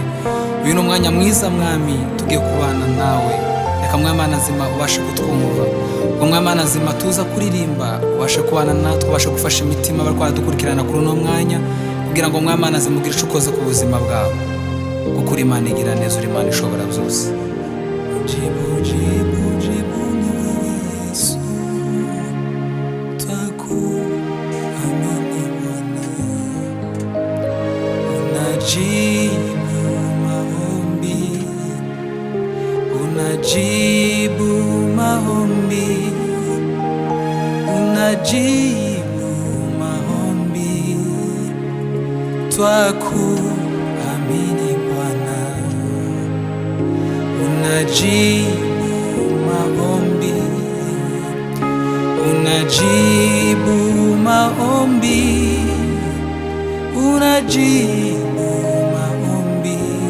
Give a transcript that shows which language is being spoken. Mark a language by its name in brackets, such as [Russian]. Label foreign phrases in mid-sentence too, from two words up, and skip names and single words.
[Kinyarwanda] Uyu ni umwanya mwiza Mwami, tugiye kubana nawe. Reka Mwami Imana nzima ubashe kutwumva, ubwo Mwami Imana nzima tuza kuririmba ubashe kubana natwe, ubashe gufasha imitima barwara dukurikirana kuri uno mwanya, kugira ngo Mwami Imana nzima ugire icyo ukoze ku buzima bwawe, kuko uri Imana igira neza, uri Imana ishobora byose. [Swahili] Jibu jibu jibu ni wewe Yesu, twakuamini Bwana, unajibu maombi, unajibu maombi, unajibu maombi, twakuamini Bwana, unajibu maombi, unajibu maombi, unajibu maombi,